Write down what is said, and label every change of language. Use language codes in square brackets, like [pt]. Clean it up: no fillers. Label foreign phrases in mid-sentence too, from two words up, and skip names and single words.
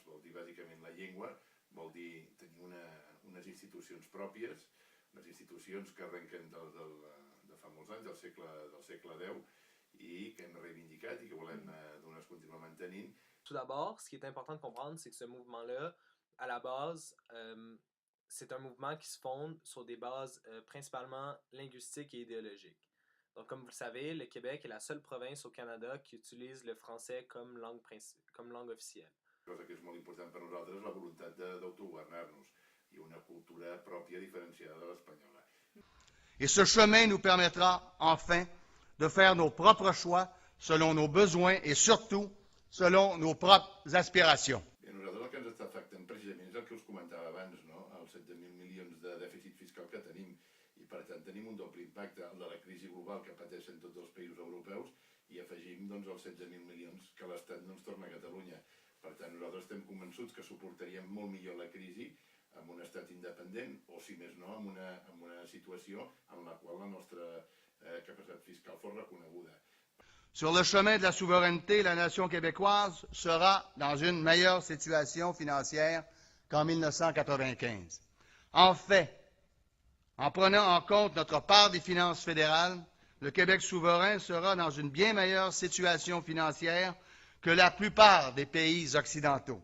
[ca] Vol dir bàsicament la llengua, vol dir tenir unes institucions pròpies, unes institucions que arrenquen de fa molts anys, del segle X, i que hem reivindicat i que volem continuar mantenint. [fr] Tout d'abord, ce qui est important de comprendre, c'est que ce mouvement-là, à la base, c'est un mouvement qui se fonde sur des bases principalement linguistiques et idéologiques. Donc, comme vous le savez, le Québec est la seule province au Canada qui utilise le français comme langue officielle. [ca] Cosa que és molt important per nosaltres és la voluntat d'autogovernar-nos i una cultura pròpia diferenciada de l'espanyola. [fr] Et ce chemin nous permettra enfin de faire nos propres choix selon nos besoins et surtout selon nos propres aspirations. [ca] I a nosaltres el que ens està afectant precisament és el que us comentava abans, no? Els 16.000 milions de dèficit fiscal que tenim i per tant tenim un doble impacte, el de la crisi global que pateixen tots els països europeus i afegim els 16.000 milions que l'Estat no ens torna a Catalunya. Per tant, nosaltres estem convençuts que suportaríem molt millor la crisi amb un estat independent o, si més no, amb una situació en la qual la nostra capacitat fiscal fos reconeguda. [fr] Sur le chemin de la souveraineté, la nation québécoise sera dans une meilleure situation financière qu'en 1995. En fait, en prenant en compte notre part des finances fédérales, le Québec souverain sera dans une bien meilleure situation financière que la plupart des pays occidentaux.